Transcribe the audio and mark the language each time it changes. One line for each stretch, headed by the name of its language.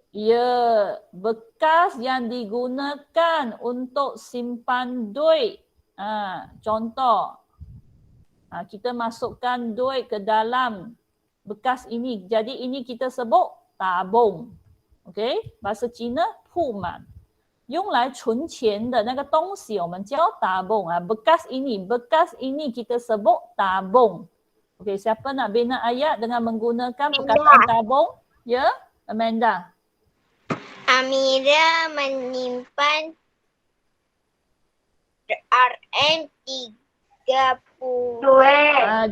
Malay: Ya, bekas yang digunakan untuk simpan duit. Contoh, kita masukkan duit ke dalam bekas ini. Jadi ini kita sebut tabung. OK， bahasa Cina 铺满。
Chinese: 用来存钱的那个东西我们叫tabung.
Malay: Bekas ini kita sebut tabung. Okey, siapa nak bina ayat dengan menggunakan perkataan tabung? Ya, Amanda. Amira menyimpan RM 30.